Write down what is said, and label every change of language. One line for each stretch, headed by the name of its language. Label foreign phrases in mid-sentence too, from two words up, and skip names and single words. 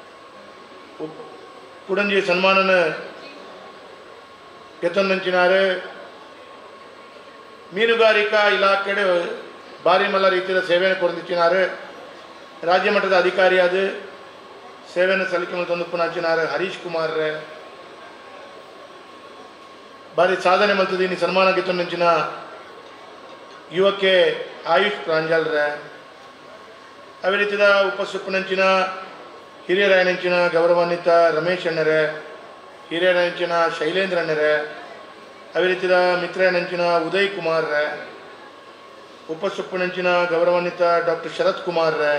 Tulu: ಕುಡಂಜಿ ಸನ್ಮಾನನ ಎತ್ತೊಂದಂಚಿನಾರೆ ಮೀನುಗಾರಿಕಾ ಇಲಾಖೆ ಭಾರಿ ಮಲ್ಲ ರೀತಿಯ ಸೇವೆಯನ್ನು ಕೊಡಂದಿಚ್ಚಿನಾರೆ ರಾಜ್ಯ ಮಟ್ಟದ ಅಧಿಕಾರಿಯಾದ ಸೇವೆಯನ್ನು ಸಲ್ಲಿಕೆ ಮಲ್ತೊಂದು ಪುನಂಚಿನಾರೆ ಹರೀಶ್ ಕುಮಾರ್ ರೇ ಭಾರಿ ಸಾಧನೆ ಮಲ್ತದೀನಿ ಸನ್ಮಾನ ಗೆತ್ತೊಂದಂಚಿನ ಯುವಕ್ಕೆ ಆಯುಷ್ ಪ್ರಾಂಜಲ್ ರೇ ಅದೇ ರೀತಿಯ ಉಪಸ್ಥಿತಪಡಿಸಿನ ಹಿರಿಯರಾಯನಂಚಿನ ಗೌರವಾನ್ವಿತ ರಮೇಶ್ ಅಣ್ಣರೇ ಹಿರಿಯರಾಯನಂಚಿನ ಶೈಲೇಂದ್ರ ಅಣ್ಣರೇ ಅದೇ ರೀತಿಯ ಮಿತ್ರನಂಚಿನ ಉದಯ್ ಕುಮಾರ್ ರೇ ಉಪಸ್ಥಿತಪಡಿಸಿನ ಗೌರವಾನ್ವಿತ ಡಾಕ್ಟರ್ ಶರತ್ ಕುಮಾರ್ ರೇ